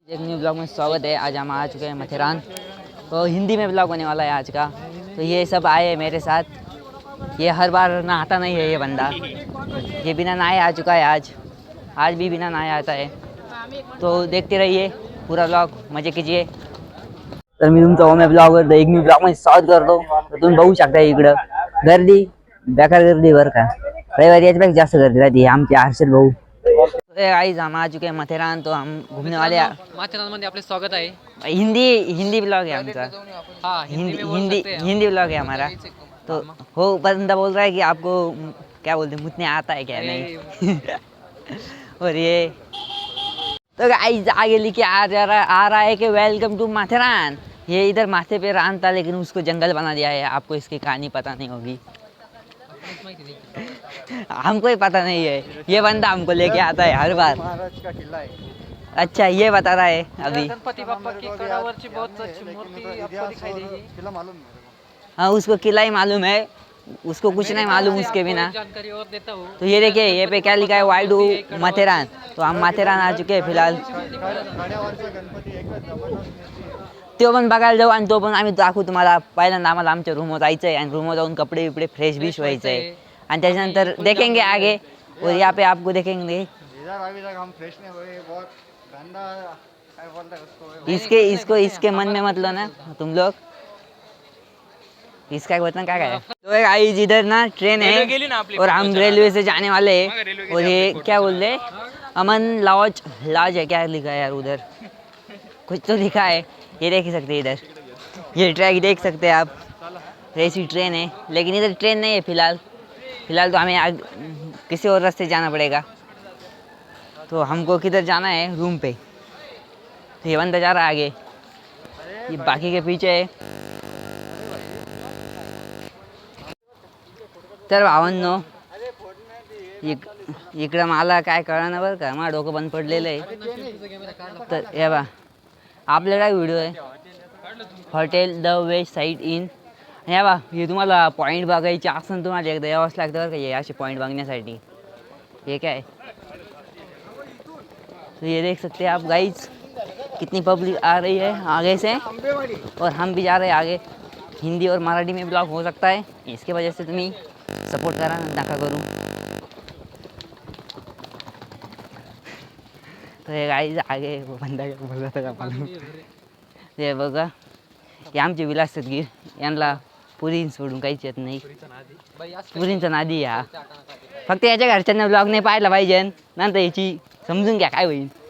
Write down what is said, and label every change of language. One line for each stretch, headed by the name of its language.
Hindi: एक new blog में स्वागत है। आज हम आ चुके हैं माथेरान, तो हिंदी में ब्लॉग होने वाला है आज का। तो ये सब आए हैं मेरे साथ। ये हर बार नहाता नहीं है ये बंदा, ये बिना नहाए आ चुका है। आज भी बिना नहाए आता है। तो देखते रहिए पूरा ब्लॉग, मजे कीजिए।
Marathi: तर मी तुमचा ओमे ब्लॉग करतो, एक न्यू ब्लॉग मध्ये स्वागत करतो। तर तुम्ही बघू शकता इकडं गर्दी, बेकार गर्दी बरं का। रविवारी याच्यापेक्षा जास्त गर्दी राहते। आमचे हर्षद भाऊ
Hindi: गाइस हम आ चुके हैं माथेरान, तो हम घूमने वाले हैं।
Marathi: माथेरान मध्ये आपले स्वागत आहे।
Hindi: हिंदी ब्लॉग है हमका। हाँ, हिंदी ब्लॉग है हमारा। तो वो बंदा बोल रहा है कि आपको क्या बोलते हैं, मुझे आता है क्या नहीं। और ये तो गाइस आगे लिखे आ रहा है कि वेलकम टू माथेरान। ये इधर माथे पे रान था, लेकिन उसको जंगल बना दिया है। आपको इसकी कहानी पता नहीं होगी, हमको ही पता नहीं है। ये बंदा हमको लेके आता है हर बार। महाराज का किला है। अच्छा, ये बता रहा है अभी। गणपति बाप्पा की कड़ावरची बहुत अच्छी मूर्ति आपको दिखाई देगी। किला मालूम है मेरे को। हाँ, उसको किला ही मालूम है, उसको कुछ नहीं मालूम उसके बिना। जानकारी और देता हूँ। तो ये देखिए, ये पे क्या लिखा है, वाई डू माथेरान। तो हम माथेरान आ चुके हैं फिलहाल।
Marathi: गड्यावरचा गणपती एकच जबरदस्त मूर्ती आहे. तो पण बघायला जाऊ, आणि तो पण आम्ही दाखवू तुम्हाला। पहिल्यांदा आम्हाला आमच्या रूमवर जायचं आहे, आणि रूमवर जाऊन कपडे बिपडे फ्रेश बीश व्हायचं आहे, आणि त्याच्यानंतर
Hindi: देखेंगे आगे। और यहाँ पे आपको देखेंगे इधर अभी तक हम फ्रेश नहीं हुए, बहुत गंदा क्या बोलते हैं उसको। इसके मन में मत लो ना तुम लोग। इसका बर्तन क्या है। तो गाइस इधर ना ट्रेन है, और हम रेलवे से जाने वाले हैं। और ये क्या बोलते हैं, अमन लॉज है, क्या लिखा है यार उधर, कुछ तो लिखा है। ये देख सकते हैं इधर, ये ट्रैक देख सकते हैं आप। ऐसी ट्रेन है, लेकिन इधर ट्रेन नहीं है फिलहाल तो हमें किसी और रास्ते जाना पड़ेगा। तो हमको किधर जाना है, रूम पे। तो ये बंदा जा रहा है आगे, ये बाकी के पीछे है।
Marathi: तर भावांनो, इकडं मला काय कळणार बरं का, माझं डोकं बंद पडलेलं आहे। तर हे बा, आपल्याकडे काय व्हिडिओ आहे, hotel the waste side in. हे बा, हे तुम्हाला पॉईंट बघायचे असेल, तुम्हाला एकदा यावंच लागतं बरं का हे असे पॉईंट बघण्यासाठी।
Hindi: ये क्या है, तो ये देख सकते हैं आप गाइस, कितनी पब्लिक आ रही है आगे से, और हम भी जा रहे हैं आगे। हिंदी और मराठी में ब्लॉग हो सकता है, इसके वजह से तुम्हें सपोर्ट
Marathi: करा नका करू।
Hindi: तो ये गाइस आगे वो बंदा बोल रहा था मालूम,
Marathi: ते बघा, हे आमचे विलास सदगीर, यांना पुरी सोडून काहीच येत नाही। पुरींचा नादी हा, फक्त याच्या घरच्यांना ब्लॉग नाही पाहायला पाहिजे, नंतर याची समजून घ्या काय होईल।